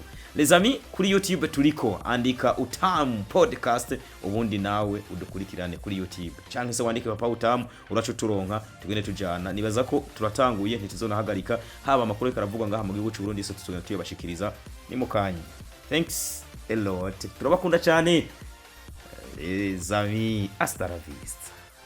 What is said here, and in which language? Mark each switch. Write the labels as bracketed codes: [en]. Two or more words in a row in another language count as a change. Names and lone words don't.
[fr] Les amis, [rn] kuri YouTube turiko andika Utamu Podcast, ubundi nawe udukurikirane kuri YouTube cyangwa se wandike papa Utamu uracu turonka tugende tujana. Nibaza ko turatanguye ntituzonahagarika, haba amakuru karavuga ngaha mu gihugu cy'u Burundi, so tuzongera tuyabashikiriza ni mu kanya. [en] Thanks a lot. [rn] Turabakunda cyane. [fr] Les amis, [es] hasta la vista.